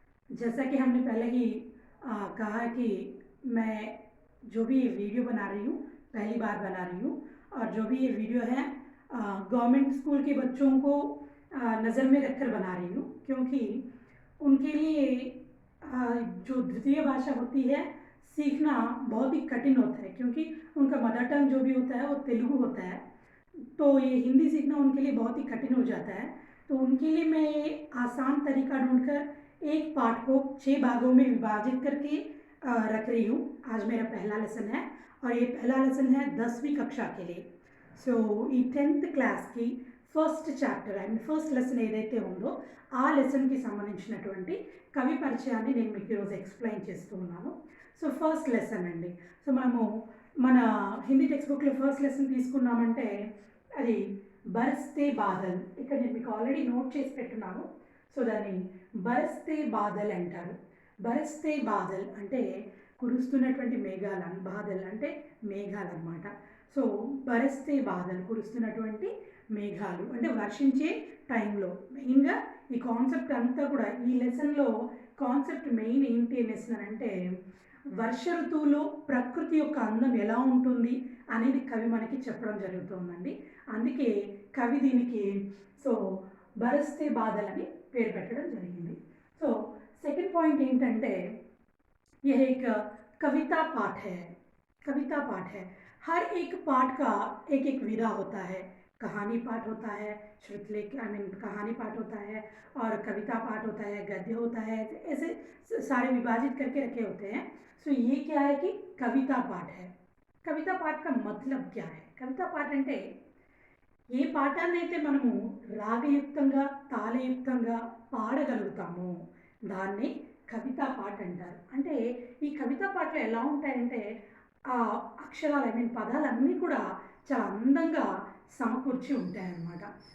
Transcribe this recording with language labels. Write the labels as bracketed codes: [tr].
[hi] जैसा कि हमने पहले ही कहा कि मैं जो भी ये वीडियो बना रही हूँ पहली बार बना रही हूँ, और जो भी ये वीडियो है गवर्नमेंट स्कूल के बच्चों को नज़र में रखकर बना रही हूँ, क्योंकि उनके लिए जो द्वितीय भाषा होती है सीखना बहुत ही कठिन होता है, क्योंकि उनका मदर टंग जो भी होता है वो तेलुगु होता है। तो ये हिंदी सीखना उनके लिए बहुत ही कठिन हो जाता है। तो उनके लिए मैं ये आसान तरीका ढूंढकर एक पाठ को 6 भागों में विभाजित करके रख रही हूँ। आज मेरा पहला लेसन है और ये पहला लेसन है 10वीं कक्षा के लिए। [te] సో ఈ 10th క్లాస్కి first chapter and first lesson ఏదైతే ఉందో ఆ లెసన్కి సంబంధించినటువంటి కవి పరిచయాన్ని నేను మీకు ఈరోజు ఎక్స్ప్లెయిన్ చేస్తూ ఉన్నాను. సో ఫస్ట్ లెసన్ అండి. సో మనము మన హిందీ టెక్స్ట్ బుక్లో ఫస్ట్ లెసన్ తీసుకున్నామంటే అది బరస్తే బాదల్. ఇక్కడ నేను మీకు ఆల్రెడీ నోట్ చేసి పెట్టున్నాను. సో దాన్ని బరస్తే బాదల్ అంటారు. బరస్తే బాదల్ అంటే కురుస్తున్నటువంటి మేఘాలు, బాదల్ అంటే మేఘాలు అన్నమాట. సో బరస్తే బాదల్ కురుస్తున్నటువంటి మేఘాలు అంటే వర్షించే టైంలో. మెయిన్గా ఈ కాన్సెప్ట్ అంతా కూడా ఈ లెసన్లో కాన్సెప్ట్ మెయిన్ ఏంటి అనేసినారంటే వర్ష ఋతువులో ప్రకృతి యొక్క అందం ఎలా ఉంటుంది అనేది కవి మనకి చెప్పడం జరుగుతుందండి. అందుకే కవి దీనికి సో బరస్తే బాదల్ అని పేరు పెట్టడం జరిగింది. సో సెకండ్ పాయింట్ ఏంటంటే [hi] यह एक कविता पाठ है. कविता पाठ है. हर एक पाठ का एक एक विधा होता है. कहानी पाठ होता है, श्रुतलेख कहानी पाठ होता है, और कविता पाठ होता है, गद्य होता है, ऐसे सारे विभाजित करके रखे होते हैं. सो ये क्या है कि कविता पाठ है. कविता पाठ का मतलब क्या है? [te] कविता पाठ అంటే ఏ పాఠాన్ని అయితే మనము రాగయుక్తంగా తాళయుక్తంగా పాడగలుగుతామో దాన్ని కవితా పాట అంటారు. అంటే ఈ కవితా పాటలు ఎలా ఉంటాయంటే ఆ అక్షరాలు పదాలన్నీ కూడా చాలా అందంగా సమకూర్చి ఉంటాయన్నమాట.